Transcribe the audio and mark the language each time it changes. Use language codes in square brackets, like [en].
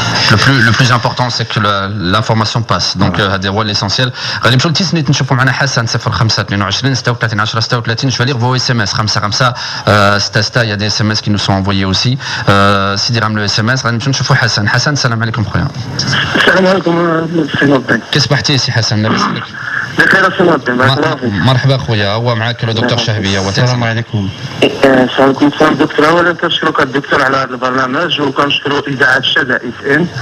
[fr] le plus important, c'est que l'information passe. [ar] Donc, هذا هو l'essentiel. غادي نمشيو للتسنيت نشوفوا معنا حسن 05 22 36 10 36. [fr] Je vais lire vos SMS. 55 6 il y a des SMS qui nous sont envoyés aussi. [ar] سيدي رام le SMS. غادي نمشيو نشوفوا حسن. حسن السلام عليكم خويا. السلام عليكم سي نوبي. كيف صبحتي سي حسن؟ لاباس عليك؟ بخير سي نوبي. مرحبا خويا. هو معك لو دكتور شهبيه. السلام عليكم. السلام عليكم دكتور. اولا كنشكرك الدكتور على هذا البرنامج وكنشكروا اذاعه شدا اف ام.